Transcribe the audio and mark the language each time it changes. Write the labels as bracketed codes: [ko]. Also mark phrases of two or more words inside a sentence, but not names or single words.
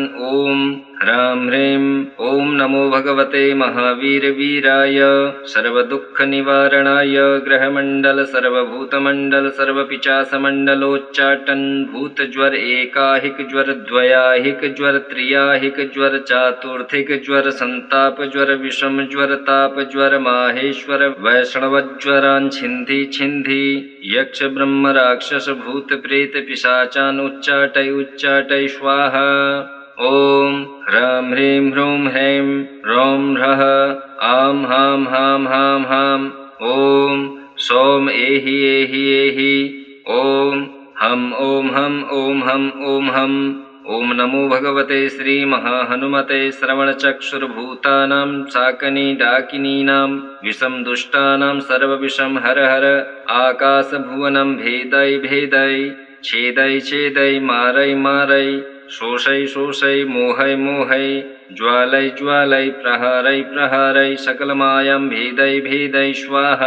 [sa] ओम ह्रां ह्रीं ओं नमो भगवते महावीरवीराय सर्वदुःखनिवारणाय ग्रहमण्डल सर्वभूतमण्डल सर्वपिशाचमण्डलोच्चाटन भूतज्वर एकाहिक ज्वर द्वयाहिक ज्वर त्रियाहिक ज्वर चातुर्थिक ज्वर संताप ज्वर विषम ज्वर ताप ज्वर माहेश्वर वैष्णवज्वरान् छिन्धि छिन्धि यक्ष ब्रह्म राक्षस भूत प्रेत पिशाचान् उच्चाटय उच्चाटय स्वाहा। ओम ह्रां ह्रीं ह्रूं ह्रैं रौं ह्रः आं हां हां हां हां। ओम सौम एहि एहि एहि। ओम हम ओम हम ओम हम ओम हम। ओम नमो भगवते श्री महाहनुमते श्रवणचक्षुर्भूतानां शाकनी डाकिनीनां विषम दुष्टानां सर्वविषम हर हर आकाशभुवनं भेदय भेदय छेदय छेदय मारय मारय शोषय शोषय मोहय मोहय ज्वालय ज्वालय प्रहारय प्रहारय सकलमायं भेदय भेदय स्वाहा।